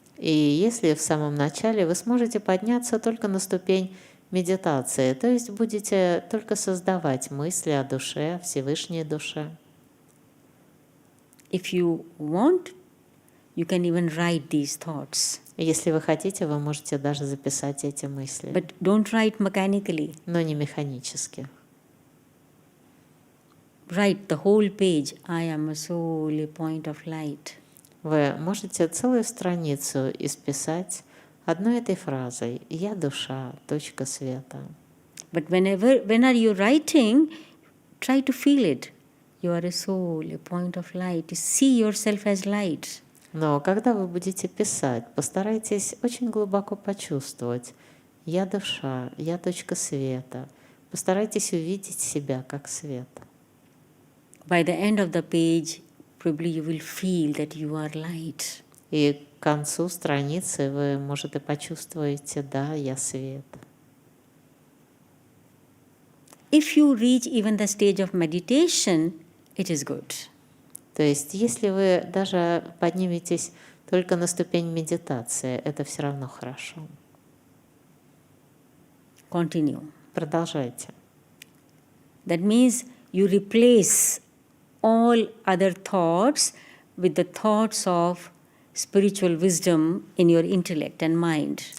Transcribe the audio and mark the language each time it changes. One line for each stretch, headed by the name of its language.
Russian: И если в самом начале вы сможете подняться только на ступень медитации, то есть будете только создавать мысли о душе, Всевышней душе.
English: If you want, you can even write these thoughts.
Russian: Если вы хотите, вы можете даже записать эти мысли.
English: But don't write mechanically.
Russian: Но не механически.
English: Write the whole page. I am a soul, a point of light.
Russian: Вы можете целую страницу исписать одной этой фразой «Я душа, точка света».
English: But when are you writing, try to feel it. You are a soul, a point of light. See yourself as light.
Russian: Но когда вы будете писать, постарайтесь очень глубоко почувствовать «Я душа, я точка света». Постарайтесь увидеть себя как свет.
English: By the end of the page, probably you will feel that you are light.
Russian: И к концу страницы вы, может, и почувствуете «Да, я свет».
English: If you reach even the stage of meditation, it is good.
Russian: То есть, если вы даже подниметесь только на ступень медитации, это все равно хорошо.
English: Continue.
Russian: Продолжайте.
English: That means you replace all other thoughts with the thoughts of spiritual wisdom in your intellect and mind.